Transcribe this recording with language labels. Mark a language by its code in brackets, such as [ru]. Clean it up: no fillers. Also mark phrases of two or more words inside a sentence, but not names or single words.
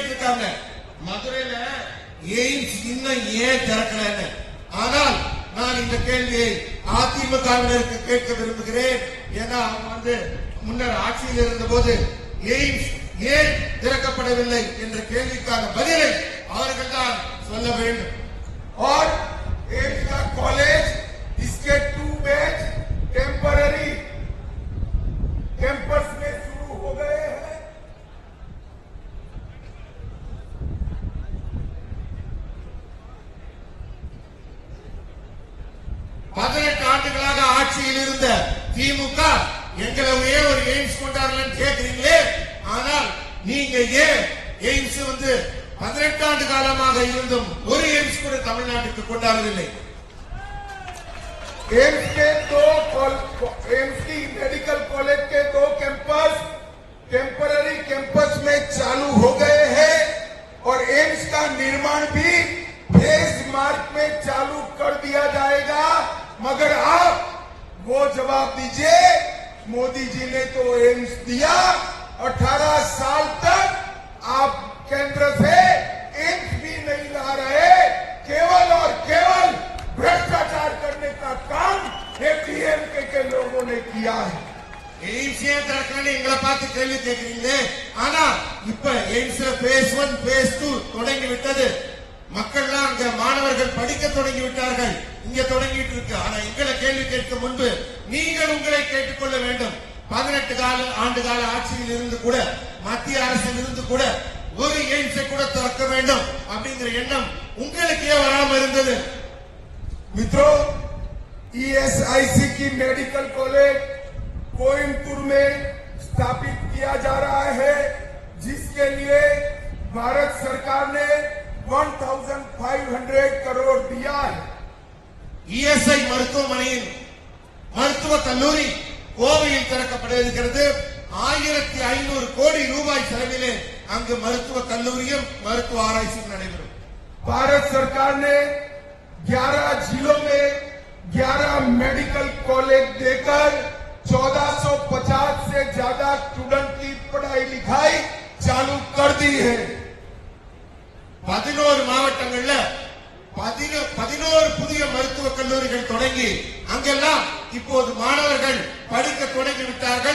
[ta] கேட்டாங்க மதுரையில எய்ம்ஸ் இன்னும் ஏன் திறக்கலன்னு. ஆனால் நான் இந்த கேள்வியை அதிமுகவினருக்கு கேட்க விரும்புகிறேன். ஏன்னா அவங்க முன்னர் ஆட்சியில் இருந்த போது எய்ம்ஸ் ஏன் திறக்கப்படவில்லை என்ற கேள்விக்கான பதிலை அவர்கள் தான் சொல்ல வேண்டும். [hi] और एम्स का कॉलेज इसके 2 बैच [en] temporary campus [hi] में शुरू हो गए हैं. [ta] ஆண்டுகளாக ஆட்சியில் இருந்த திமுக எங்களையே ஒரு எய்ம்ஸ் கொண்டாடலன்னு கேட்கிறீங்களே. ஆனால் நீங்க ஏன் எய்ம்ஸ் 18 ஆண்டு காலமாக இருந்தும் ஒரு எய்ம்ஸ் கூட தமிழ்நாட்டுக்கு கொண்டாடவில்லை? [hi] एम्स की [en] medical college [hi] के 2 [en] campus temporary campus [hi] में चालू हो गए हैं और एम्स का निर्माण भी फेज मार्च में चालू कर दिया जाएगा. मगर आप वो जवाब दीजिए, मोदी जी ने तो एम्स दिया, 18 साल तक आप केंद्र से एम्स भी नहीं ला रहे. केवल और केवल भ्रष्टाचार करने का काम डीएमके के लोगों ने किया है. [ta] எய்ம்ஸ் ஏன் திறக்கலன்னு எங்களை பார்த்து கேள்வி கேட்கிறீங்களே. ஆனா இப்ப எய்ம்ஸ்ல [en] phase 1 phase 2 [ta] தொடங்கி விட்டது. மக்கள்லாம் அங்க மாணவர்கள் படிக்க தொடங்கி விட்டார்கள். இங்க தொடங்கிட்டு இருக்கு. ஆனா எங்களை கேள்வி கேட்க முன்பு நீங்கள் உங்களை கேட்டுக்கொள்ள வேண்டும். 18 ஆண்டு கால ஆட்சியில் இருந்து கூட மத்திய அரசில் இருந்து கூட ஒரு எய்ம்ஸை கூட திறக்க வேண்டும் அப்படிங்கிற எண்ணம் உங்களுக்கு ஏன் வராம இருந்தது? [hi] मित्रों, ईएसआईसी की [en] medical college [hi] कोयम्बटूर में स्थापित किया जा रहा है, जिसके लिए भारत सरकार ने 1500 करोड़ दिया है. [ta] ईएसஐ மருத்துவமனையின் மருத்துவ கல்லூரி கோவையில் திறக்கப்பட இருக்கிறது. 1500 கோடி ரூபாய் செலவிலே அங்கு மருத்துவ கல்லூரியும் மருத்துவ ஆராய்ச்சியும் நடைபெறும். [hi] भारत सरकार ने 11 जिलों में 11 [en] medical college [hi] देकर 1450 से ज्यादा स्टूडेंट की पढ़ाई लिखाई चालू कर दी है. [ta] 11 மாவட்டங்கள்ல 11 புதிய மருத்துவ கல்லூரிகள் தொடங்கி அங்கெல்லாம் இப்போது மாணவர்கள் படிக்க தொடங்கி விட்டார்கள்.